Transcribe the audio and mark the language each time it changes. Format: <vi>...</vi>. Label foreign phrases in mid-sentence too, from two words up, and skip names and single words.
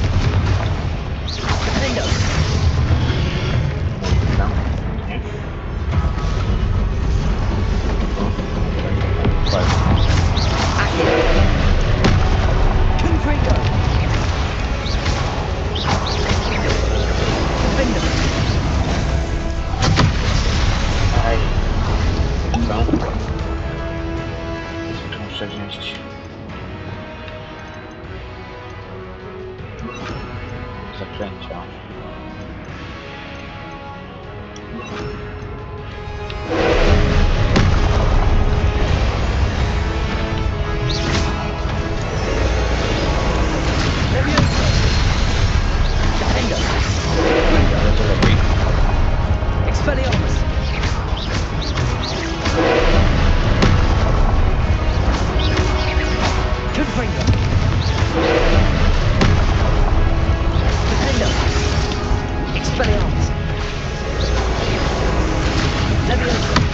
<la>Defendo. Accio. Confringo. Defendo.</la> <pl>Aj. Co? Muszę wziąć. Zaklęcia.</pl> <la>Defendo.</la> <pl>Bardzo lepiej.</pl> <la>Expelliarmus. Confringo. Defendo. Expelliarmus. Leviosa.</la>